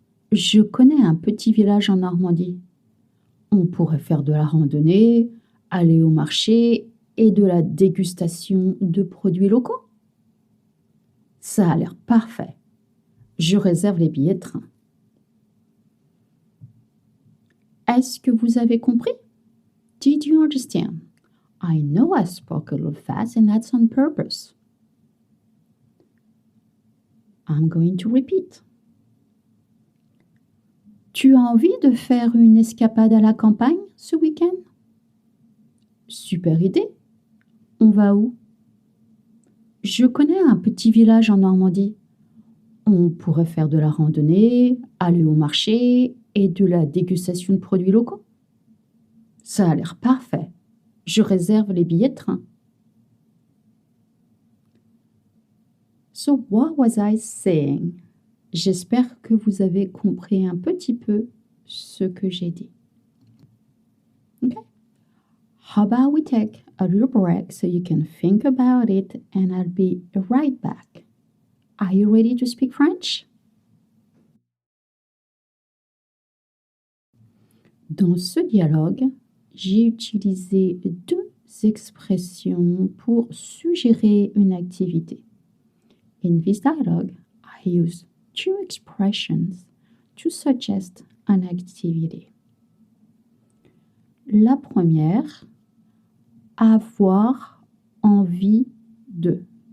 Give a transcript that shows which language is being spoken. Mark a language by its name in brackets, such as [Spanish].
[French] Je connais un petit village en Normandie. On pourrait faire de la randonnée, aller au marché et de la dégustation de produits locaux. Ça a l'air parfait. Je réserve les billets de train. Est-ce que vous avez compris? [English] Did you understand? I know I spoke a little fast and that's on purpose. I'm going to repeat. [French] Tu as envie de faire une escapade à la campagne ce week-end? Super idée. On va où? Je connais un petit village en Normandie. On pourrait faire de la randonnée, aller au marché et de la dégustation de produits locaux. Ça a l'air parfait. Je réserve les billets de train. [English] So what was I saying? [French] J'espère que vous avez compris un petit peu ce que j'ai dit. [English] Okay? How about we take a little break so you can think about it and I'll be right back. Are you ready to speak French? [French] Dans ce dialogue, j'ai utilisé 2 expressions pour suggérer une activité. [English] In this dialogue, I used 2 expressions to suggest an activity. [French] La première, avoir envie de.